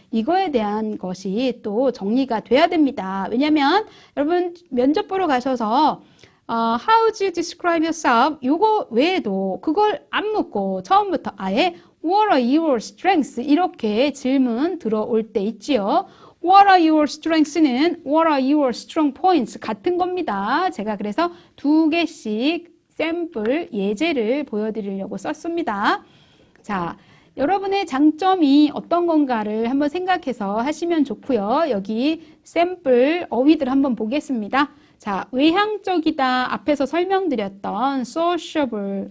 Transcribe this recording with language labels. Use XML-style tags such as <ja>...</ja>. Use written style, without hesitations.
<ko>이거에 대한 것이 또 정리가 돼야 됩니다. 왜냐하면 여러분 면접 보러 가셔서</ko> <en>How do you describe yourself?</en> <ko>요거 외에도 그걸 안 묻고 처음부터 아예</ko> <en>What are your strengths?</en> <ko>이렇게 질문 들어올 때 있지요.</ko> <en>What are your strengths는 What are your strong points?</en> <ko>같은 겁니다. 제가 그래서 2개씩 샘플 예제를 보여드리려고 썼습니다. 자, 여러분의 장점이 어떤 건가를 한번 생각해서 하시면 좋고요. 여기 샘플 어휘들 한번 보겠습니다. 자, 외향적이다 앞에서 설명드렸던 sociable.</ko>